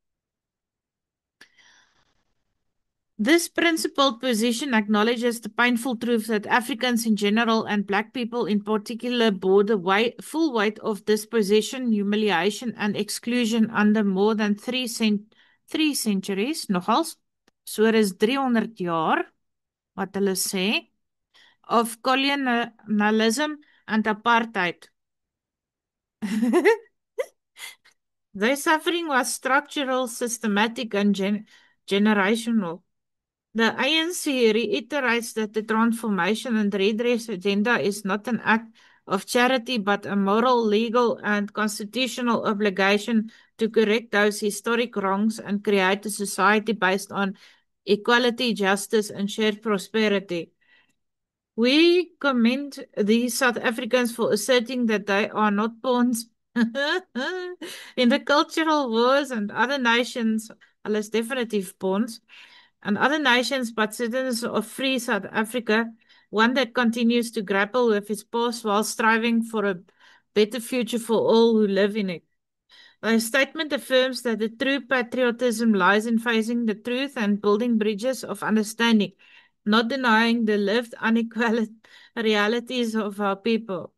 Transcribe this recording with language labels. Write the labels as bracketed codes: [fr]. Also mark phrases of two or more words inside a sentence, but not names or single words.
[en] This principled position acknowledges the painful truth that Africans in general and black people in particular bore the full weight of dispossession, humiliation, and exclusion under more than three centuries, [af] nogals, so is 300 jaar, wat hulle sê, [en] of colonialism and apartheid. Their suffering was structural, systematic, and generational. The ANC reiterates that the transformation and redress agenda is not an act of charity but a moral, legal, and constitutional obligation to correct those historic wrongs and create a society based on equality, justice, and shared prosperity. We commend these South Africans for asserting that they are not pawns in the cultural wars and other nations, [af] alles definitief [en] pawns, and other nations, but citizens of free South Africa, one that continues to grapple with its past while striving for a better future for all who live in it. The statement affirms that the true patriotism lies in facing the truth and building bridges of understanding, not denying the lived unequal realities of our people.